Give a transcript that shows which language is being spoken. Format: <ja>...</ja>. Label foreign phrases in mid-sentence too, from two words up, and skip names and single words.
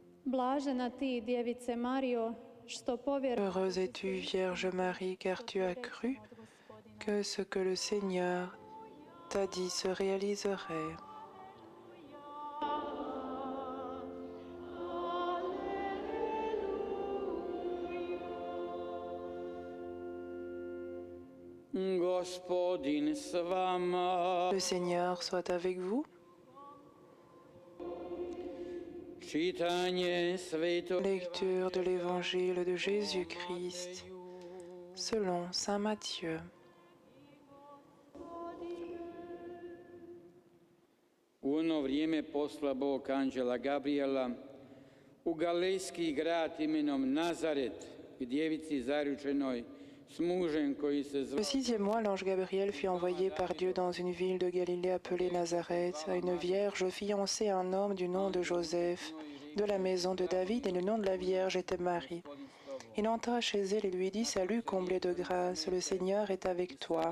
<fr>Heureuse es-tu, Vierge Marie, car tu as cru que ce que le Seigneur t'a dit se réaliserait.</fr> <hr>Gospodin s vama.</hr> <fr>Le Seigneur soit avec vous. Lecture de l'Évangile de Jésus-Christ selon saint Matthieu.</fr> <hr>U ono vrijeme posla Bog anđela Gabriela u galilejski grad imenom Nazaret, k djevici zaručenoj s mužem koji se zvao.</hr> <fr>Le 6e mois, l'ange Gabriel fut envoyé par Dieu dans une ville de Galilée appelée Nazareth, à une vierge fiancée à un homme du nom de Joseph, de la maison de David, et le nom de la vierge était Marie. Il entra chez elle et lui dit: Salut, comblée de grâce, le Seigneur est avec toi.</fr>